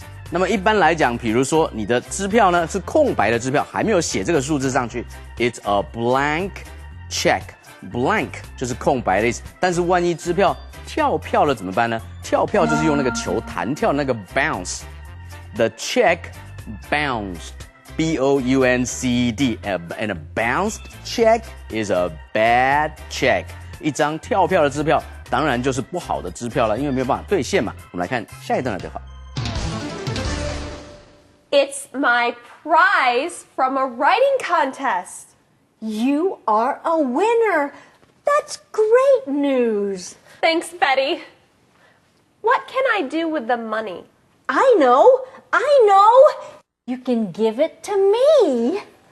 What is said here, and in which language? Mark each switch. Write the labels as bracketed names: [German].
[Chinese] 那么一般来讲，比如说你的支票呢是空白的支票，还没有写这个数字上去， [English] it's a blank check。 [Chinese] blank 就是空白的意思，但是万一支票跳票了怎么办呢？跳票就是用那个球弹跳那个 [English] bounce， the check bounced bounced and a bounced check is a bad check。 [Chinese] 一张跳票的支票当然就是不好的支票了，因为没有办法兑现嘛。我们来看下一段的对话。 [English] It's my prize from a writing contest. You are a winner. That's great news. Thanks, Betty. What can I do with the money? I know. You can give it to me.